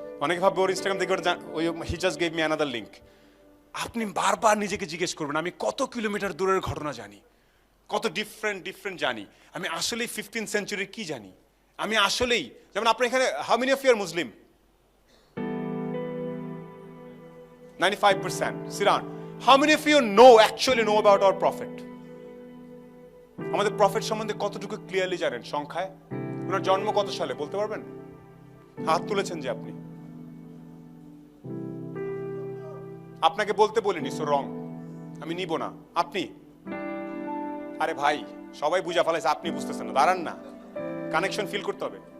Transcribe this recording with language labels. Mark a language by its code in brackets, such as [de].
[bn] অনেকে ভাববে ওর ইনস্টাগ্রাম দেখে [en] ওই he just gave me another link. [bn] আপনি বারবার নিজেকে জিজ্ঞেস করবেন আমি কত কিলোমিটার দূরের ঘটনা জানি, কত ডিফারেন্ট জানি, আমি আসলেই 15th সেঞ্চুরির কি জানি, আমি আসলেই, যেমন আপনার এখানে [en] How many of you are Muslim? 95%. Sit down. How many of you actually know about our prophet? [bn] আমাদের প্রফেট সম্বন্ধে কতটুকু ক্লিয়ারলি জানেন সংখ্যায়? ওনার জন্ম কত সালে বলতে পারবেন? হাত তুলেছেন যে আপনি, আপনাকে বলতে বলিনি, সো রং, আমি নিব না। আপনি, আরে ভাই সবাই বুঝা ফেলাইছে, আপনি বুঝতেছেন না, দাঁড়ান না, কানেকশন ফিল করতে হবে।